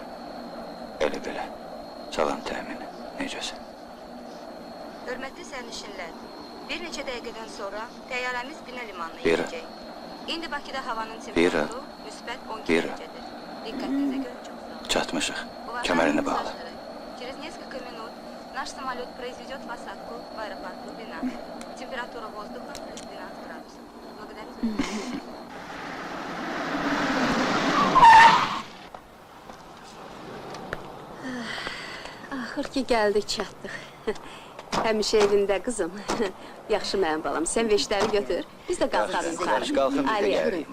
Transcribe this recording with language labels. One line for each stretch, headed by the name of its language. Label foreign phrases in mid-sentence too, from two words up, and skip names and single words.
Azerbaijani: Elə belə, salam təmini, necəsən? Hörmətli sərnişinlər, bir neçə dəqiqədən sonra təyyarəmiz Binə limanına Vera. inəcək. İndi Bakıda havanın Vera. temperaturu müsbət 12 Vera. dərəcədir. Diqqətinizə görə çox sağ olun. Çatmışıq,
Russian: Уважаемые
Azerbaijani: kəmərini bağla.
Russian: пассажиры, через несколько минут наш самолет произведет посадку в аэропорту Бина. Температура воздуха плюс 12 градусов. Благодарю за внимание.
Azerbaijani: Axır ki gəldik, çatdıq. Həmişə evində qızım. Yaxşı mənim balam, sən veşləri götür. Biz də qalxarıq Yaxşı, yuxarı. qalxın, biz də Aliyə, gəlirik.